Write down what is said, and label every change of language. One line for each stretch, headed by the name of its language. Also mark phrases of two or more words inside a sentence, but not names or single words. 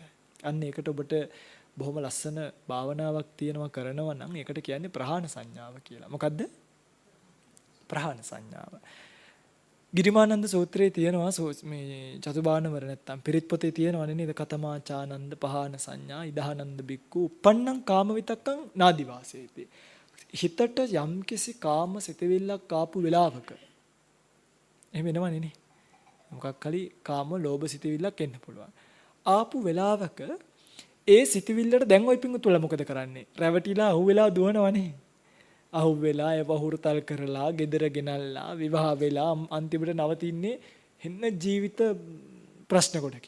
Sinhala: අන්න ඒකට ඔබට බොහොම ලස්සන භාවනාවක් තියෙනවා කරනවා නම් ඒකට කියන්නේ ප්‍රහාණ සංඥාව කියලා. මොකද්ද? ප්‍රහාණ සංඥාව. ගිරිමානන්ද සූත්‍රයේ තියෙනවා මේ චතුබානවර නැත්තම් පිරිත් පොතේ තියෙනවනේ නේද?
Pali: කතමාචානන්ද පහාන සංඥා ඉදහනන්ද බික්කු uppannam කාම විතක්කං නාදිවාසේති.
Sinhala: හිතට යම්කිසි කාම සිතවිල්ලක් ආපු වෙලාවක එහෙම වෙනවනේ නේ. මොකක් හරි කාම ලෝභ සිතවිල්ලක් එන්න පුළුවන්. ආපු වෙලාවක ඒ සිතවිල්ලට දැන් ওই පිංගුතුල මොකද කරන්නේ? රැවටිලා අහුවෙලා දුවනවනේ. අහුවෙලා ඒව හුරුතල් කරලා, gedara ගෙනල්ලා, විවාහ වෙලා අන්තිමට නවතින්නේ හෙන්න ජීවිත ප්‍රශ්න කොටකින්.